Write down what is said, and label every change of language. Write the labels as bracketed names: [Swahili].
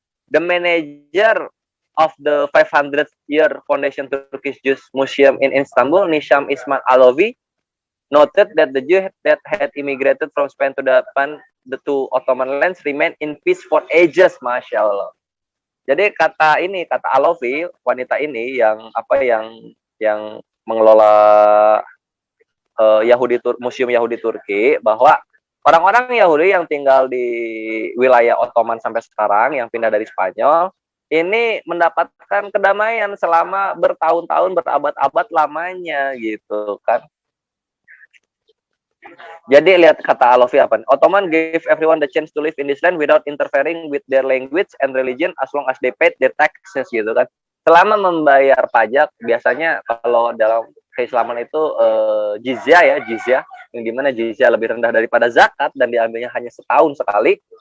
[English] The manager of the 500-year Foundation Turkish Jews Museum in Istanbul, Nisham Ismail Alovi, noted that the Jews that had immigrated from Spain to the two Ottoman lands remained in peace for ages. [Arabic] Masya Allah. [Indonesian] Jadi kata Alovi, wanita ini yang mengelola Museum Yahudi Turki, bahwa orang-orang Yahudi yang tinggal di wilayah Ottoman sampai sekarang, yang pindah dari Spanyol, ini mendapatkan kedamaian selama bertahun-tahun, berabad-abad lamanya gitu kan. Jadi lihat kata Alofi apa? [English] Ottoman gave everyone the chance to live in this land without interfering with their language and religion as long as they paid their taxes gitu kan. [Indonesian] Selama membayar pajak, biasanya kalau dalam keislaman itu jizya ya, jizya, yang dimana jizya lebih rendah daripada zakat dan diambilnya hanya setahun sekali.